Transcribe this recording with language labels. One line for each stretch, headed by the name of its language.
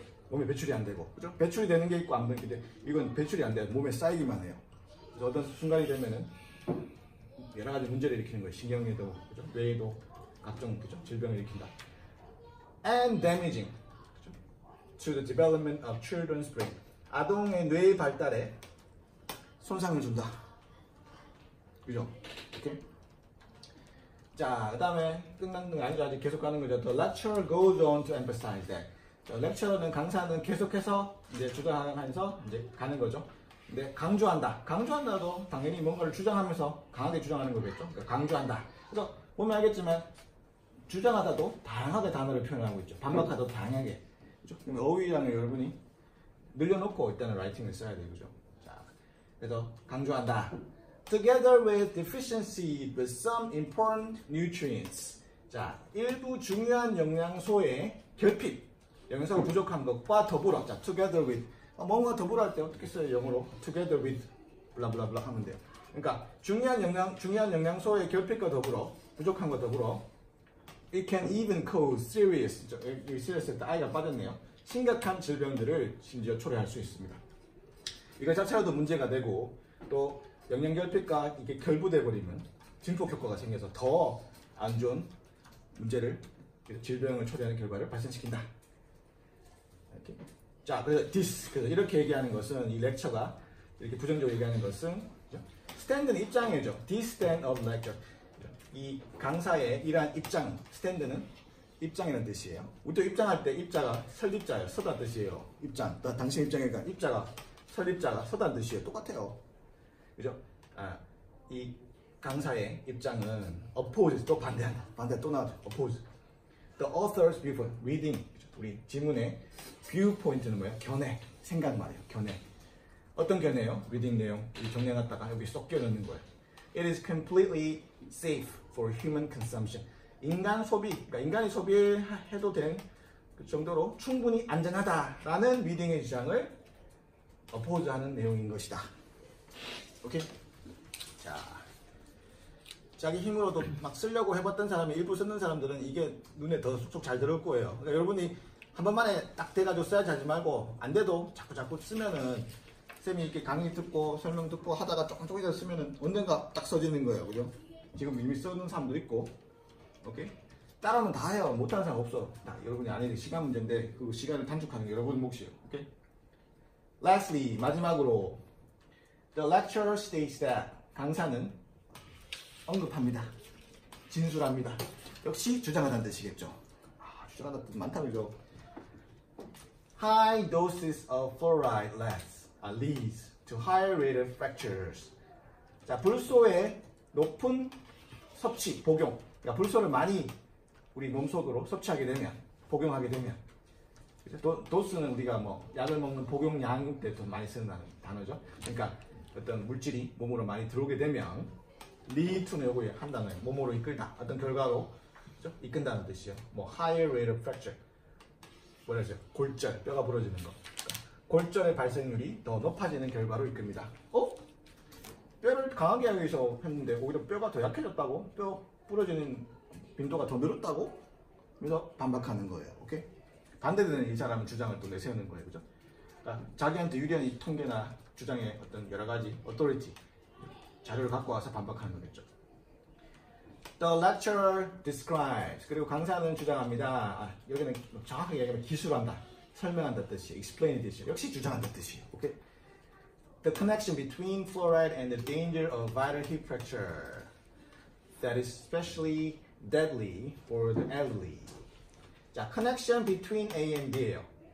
Korean: 몸에 배출이 안 되고, 그죠? 배출이 되는 게 있고 안 되는 게 이건 배출이 안 돼요. 몸에 쌓이기만 해요. 그래서 어떤 순간이 되면은 여러 가지 문제를 일으키는 거예요. 신경에도, 그죠? 뇌에도 각종 그죠? 질병을 일으킨다.
English: And damaging, 그죠? To the development of children's brain.
Korean: 아동의 뇌의 발달에 손상을 준다. 그죠? 오케이? 자, 그 다음에 끝난 건 아니죠. 아직 계속 가는 거죠.
English: The lecturer goes on to emphasize that.
Korean: lecturer는 강사는 계속해서 이제 주장하면서 이제 가는 거죠. 근데 강조한다. 강조한다도 당연히 뭔가를 주장하면서 강하게 주장하는 거겠죠. 그러니까 강조한다. 그래서 보면 알겠지만 주장하다도 다양하게 단어를 표현하고 있죠. 반박하다도 다양하게. 그죠? 그럼 어휘량을 여러분이 늘려놓고 일단은 라이팅을 써야 돼요. 그죠? 자, 그래서 강조한다.
English: Together with deficiency with some important nutrients.
Korean: 자, 일부 중요한 영양소의 결핍, 영양소가 부족한 것과 더불어. 자, together with. 뭔가 더불어 할 때 어떻게 써요? 영어로 together with 블라블라블라 하면 돼요. 그러니까 중요한 영양소의 결핍과 더불어, 부족한 것 더불어.
English: It can even cause serious.
Korean: 여기 serious 할 때 I가 빠졌네요. 심각한 질병들을 심지어 초래할 수 있습니다. 이거 자체로도 문제가 되고 또 영양 결핍과 이게 결부돼 버리면 증폭 효과가 생겨서 더 안 좋은 문제를, 질병을 초래하는 결과를 발생시킨다. 이렇게. 자, 그래서 그래서 이렇게 얘기하는 것은, 이 렉처가 이렇게 부정적으로 얘기하는 것은 스탠드는 입장이죠.
English: This stand of lecture.
Korean: 이 강사의 이러한 입장, 스탠드는 입장이라는 뜻이에요. 우리도 입장할 때 입자가 설립자예요. 서다는 뜻이에요. 입장. 당신 입장이니까 입자가 설립자가 서다는 뜻이에요. 똑같아요. 그죠? 이 강사의 입장은 oppose, 또 반대한다. 반대 또 나와죠. oppose.
English: The author's viewpoint, reading.
Korean: 우리 지문의 viewpoint는 뭐예요? 견해, 생각 말이에요. 견해. 어떤 견해요? reading 내용. 이 정리해놨다가 여기 쏙 끼워넣는 거예요.
English: It is completely safe for human consumption.
Korean: 인간 소비, 그러니까 인간이 소비해도 된 그 정도로 충분히 안전하다라는 리딩의 주장을 oppose하는 내용인 것이다. 오케이? 자, 자기 힘으로도 막 쓰려고 해봤던 사람이 일부 쓰는 사람들은 이게 눈에 더 쏙쏙 잘 들어올 거예요. 그러니까 여러분이 한 번만에 딱 돼가지고 써야지 하지 말고, 안 돼도 자꾸 쓰면은 쌤이 이렇게 강의 듣고 설명 듣고 하다가 조금이라도 쓰면은 언젠가 딱 써지는 거예요. 그죠? 지금 이미 쓰는 사람도 있고. 오케이? 따라하면 다 해요. 못하는 사람 없어. 여러분이 안 해도 시간 문제인데 그 시간을 단축하는 게 여러분 몫이에요. 오케이?
English: Lastly,
Korean: 마지막으로
English: The lecturer states that.
Korean: 강사는 언급합니다. 진술합니다. 역시 주장하다는 뜻이겠죠. 주장하다는 뜻 많다 그죠?
English: High doses of fluoride leads to higher rate of fractures.
Korean: 자, 불소의 높은 섭취, 복용. 그러니까 불소를 많이 우리 몸속으로 섭취하게 되면, 복용하게 되면, 도스는 우리가 뭐 약을 먹는 복용량 때 더 많이 쓰는 단어죠. 그러니까 어떤 물질이 몸으로 많이 들어오게 되면 lead to는 요거 한 단어예요. 몸으로 이끌다. 어떤 결과로 그렇죠? 이끈다는 뜻이에요.
English: 뭐 higher rate of fracture.
Korean: 뭐라 하죠? 골절, 뼈가 부러지는 거. 그러니까 골절의 발생률이 더 높아지는 결과로 이끕니다. 뼈를 강하게 하기 위해서 했는데 오히려 뼈가 더 약해졌다고? 뼈 부러지는 빈도가 더 늘었다고? 그래서 반박하는 거예요. 오케이? 반대되는 이 사람은 주장을 또 내세우는 거예요. 그죠? 그러니까 자기한테 유리한 이 통계나 주장의 어떤 여러 가지 authority, 자료를 갖고 와서 반박하는 거겠죠.
English: The lecturer describes.
Korean: 그리고 강사는 주장합니다. 여기는 정확하게 얘기하면 기술한다, 설명한다 뜻이에요. explain 뜻이에요. 역시 주장한다 뜻이에요. 오케이?
English: The connection between fluoride and the danger of vital hip fracture that is especially deadly for the elderly. 자, connection between A and B예요.